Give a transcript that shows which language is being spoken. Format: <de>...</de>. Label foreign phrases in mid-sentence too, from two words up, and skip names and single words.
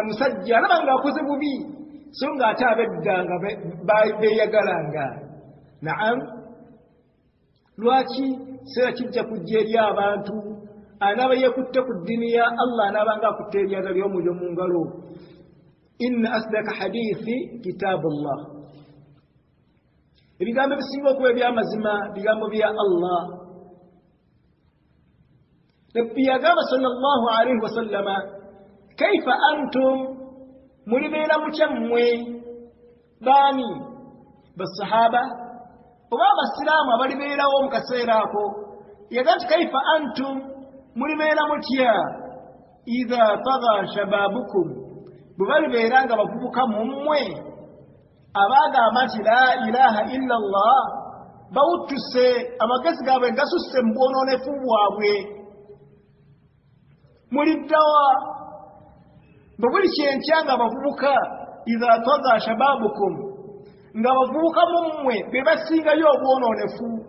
<lg>musajja alaba ng'akoze bubi so ng'ate abedda nga beeyagalanga naam lwaki seera kijja kujja eri abantu anaaba yeekutte ku ddiini ya Allah anaaba ng'akutte eryaga ly'omuliro mu ngalo</lg> <ar>إن أصدق الحديث كتاب الله</ar> <lg>ebigambo ebisinga okuba eby'amazima bigambo bya Allah nabbi yagamba</lg> <ar>صلى الله عليه وسلم كيف أنتم</ar> <lg>mulibeera mutya mmwe baani basahaba oba abasiraamu abalibeerawo mu kaseera ako yaga nti</lg> <ar>كيف أنتم</ar> <lg>mulibeera mutya</lg> <ar>إذا طغى شبابكم</ar> <lg>bwe balibeera nga bavubuka mu mmwe abaagamba nti</lg> <ar>لا إله إلا الله</ar> <lg>bawuttuse amagezi gaabwe gasusse mu bwonoonefu bwabwe muliddawa bwe buli kyenkya nga bavubuka</lg> <ar>إذا طغى شبابكم</ar> <lg>nga bavubuka mu mmwe be basingayo obwonoonefu</lg>